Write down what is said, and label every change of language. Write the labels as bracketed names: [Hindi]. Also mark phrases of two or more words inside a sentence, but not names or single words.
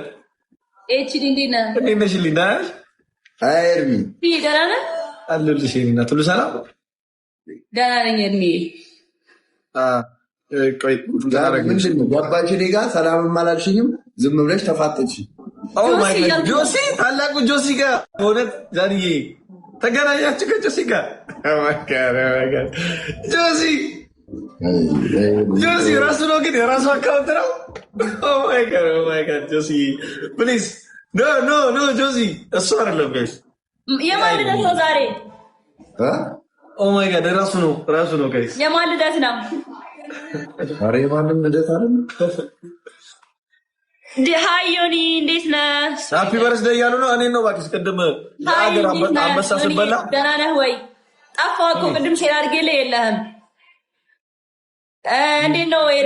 [Amharic] ኤችዲ እንዴት ነህ? እንዴት ነሽ ሊና? አይ ኤርሚ ደህና ነህ? አለሁልሽ ኤሪናት፣ ሁሉ ሰላም? ደህና ነኝ ኤርሚ። ቆይ ምንድን ነው ገባች እኔ ጋር ሰላምም አላልሽኝም፣ ዝም ብለሽ ተፋጠች። [English] Oh my god, [Amharic] ጆሲ ታላቁ ጆሲ ጋር እውነት ዛሬ ተገናኛችሁ ከጆሲ ጋር? [English] Oh my god, [Amharic] ጆሲ ራሱ ነው ግን የራሱ አካውንት ነው። [English] Oh my god, [Amharic] ጆሲ [English] please no [Amharic] ጆሲ እሱ አይደለም ጋይስ። የማን ልደት ነው ዛሬ? [English] Oh my god [Amharic] ራሱ ነው ጋይስ። የማን ልደት ነው? ኧረ የማንም ልደት አይደለም። ሃይ ዮኒ እንዴት ነህ? [English] happy birthday [Amharic] እያሉ ነው። እኔን ነው እባክሽ ቅድም የሀገር አንበሳ ስበላ ደህና ነህ ወይ? ጠፋህ እኮ ቅድም ሼር አድርጌልህ የለህም። እንዴት ነው ኤርሚ?